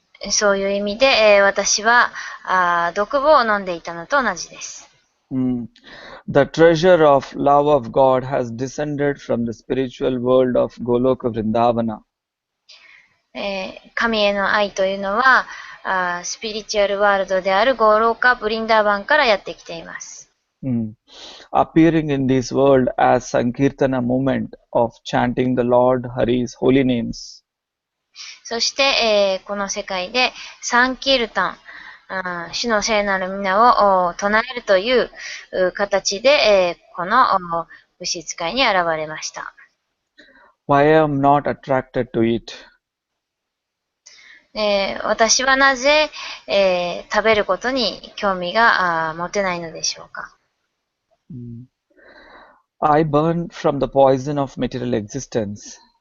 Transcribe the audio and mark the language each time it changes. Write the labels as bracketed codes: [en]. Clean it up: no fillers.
[ja] そういう意味で、私は独房を飲んでいたのと同じです。 [en] The treasure of love of God has descended from the spiritual world of Goloka Vrindavana. [ja] 神への愛というのはスピリチュアルワールドであるゴーローカ・ブリンダーバンからやってきています。 [en] Appearing in this world as Sankirtana movement of chanting the Lord Hari's holy names. [ja] そして、この世界でサンキルタン、主の聖なる皆を唱えるという形で、この物質界に現れました。 [en] Why I am not attracted to it? [ja] 私はなぜ、食べることに興味が持てないのでしょうか。 [en] I burn from the poison of material existence.